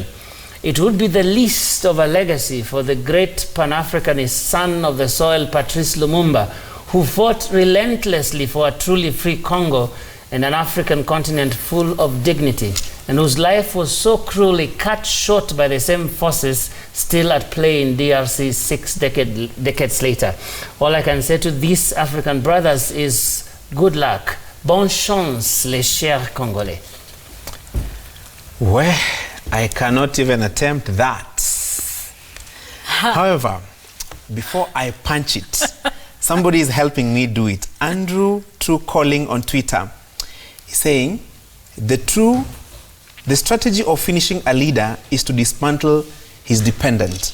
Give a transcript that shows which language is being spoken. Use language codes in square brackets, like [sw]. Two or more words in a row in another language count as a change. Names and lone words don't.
[en] It would be the least of a legacy for the great Pan-Africanist son of the soil, Patrice Lumumba, who fought relentlessly for a truly free Congo and an African continent full of dignity, and whose life was so cruelly cut short by the same forces still at play in DRC 6 decades later. All I can say to these African brothers is good luck. [fr] Bonne chance, les chers Congolais. [en] Well, I cannot even attempt that. However, before I punch it, somebody is helping me do it. Andrew True Calling on Twitter. He's saying, the strategy of finishing a leader is to dismantle his dependent.